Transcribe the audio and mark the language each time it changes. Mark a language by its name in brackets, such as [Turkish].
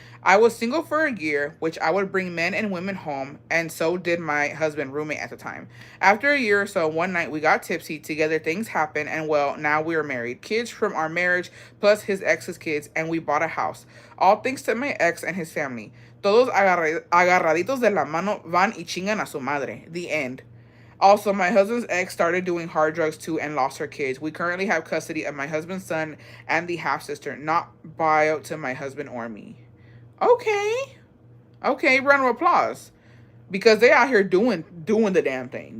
[English] I was single for a year, which I would bring men and women home, and so did my husband, roommate at the time. After a year or so, one night we got tipsy, together things happened, and well, now we are married. Kids from our marriage, plus his ex's kids, and we bought a house. All thanks to my ex and his family. [Spanish] Todos agarraditos de la mano van y chingan a su madre. [English] The end. Also, my husband's ex started doing hard drugs too and lost her kids. We currently have custody of my husband's son and the half-sister, not bio to my husband or me. Okay, round of applause. Because they out here doing the damn thing.